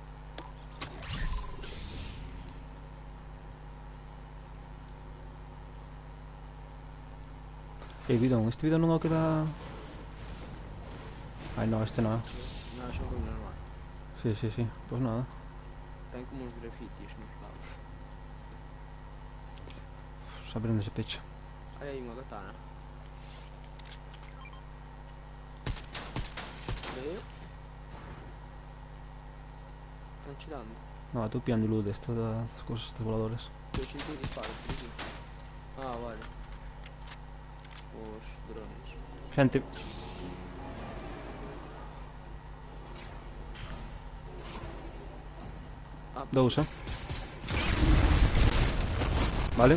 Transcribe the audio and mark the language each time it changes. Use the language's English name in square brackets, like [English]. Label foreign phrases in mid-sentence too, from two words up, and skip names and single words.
[Galician] Bidón. Este bidón non o queda... [Spanish] Ay, no, este no. [Galician] Non, son como normal. [Spanish] Sí, sí, sí. Pues nada. [Galician] Ten como uns grafitis nos lados. [Spanish] Pues abriendo ese pecho. [Galician] Aí hai unha katana. [Spanish] Veo. Están chilando. No, estoy pillando luz de estas, de las cosas, estos voladores. [Galician] Eu senti disparo por aquí. [Spanish] Ah, vale. os drones. [Galician] Xente. [Spanish] Ah, pues [Galician] Dous, Vale.